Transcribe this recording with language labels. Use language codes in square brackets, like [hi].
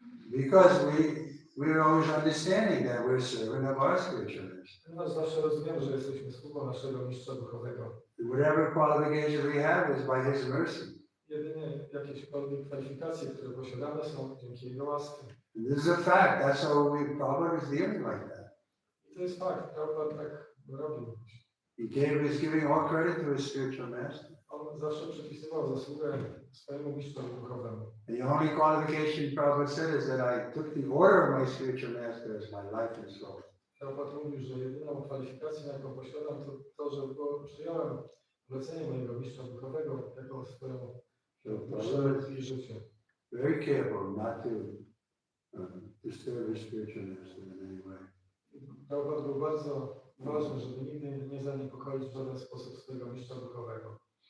[en] Because we're always understanding that we're servant of our spiritual master. [pl] Ponieważ zawsze rozumiemy, że jesteśmy sługą naszego mistrza duchowego. [en] Whatever qualifications we have is by his mercy. [pl] Jedynie jakiekolwiek kwalifikacje, które posiadamy, są dzięki jego łasce. [en] And this is a fact. That's how Prabhupada is dealing like that. [pl] I to jest fakt, Prabhupada tak robił. [en] He was giving all credit to his spiritual master. [pl] On zawsze przypisywał zasługę swojemu mistrzowi duchowemu. [en] And the only qualification Prabhupada said is that I took the order of my spiritual master as my life and soul. [pl] Prabhupada mówił, że jedyną kwalifikację, jaką posiadam, to to, że przyjąłem polecenie mojego mistrza duchowego jako swoją duszę i życie. [en] Very careful not to disturb his spiritual master in any way. [pl] Prabhupada był bardzo ważny, żeby nigdy nie zaniepokoić w żaden sposób swojego mistrza duchowego.